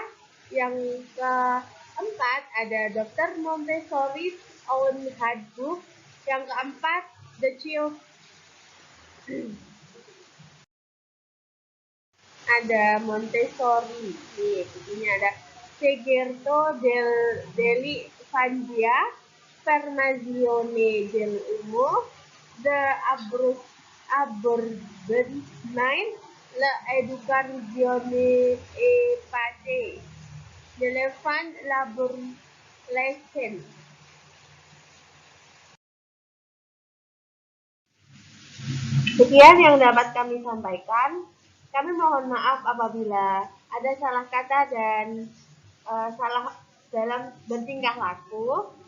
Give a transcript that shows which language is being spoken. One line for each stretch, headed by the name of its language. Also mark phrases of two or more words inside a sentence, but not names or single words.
Indonesian: Yang keempat ada Dr. Montessori's Own Handbook. Yang keempat The Child. Ada Montessori, nih bukunya ada Segherto degli Faggia, Formazione dell'uomo, The Abborbment, L'Educazione e Pace, The Elephant Laborlesson. Sekian yang dapat kami sampaikan. Kami mohon maaf apabila ada salah kata dan salah dalam bertingkah laku.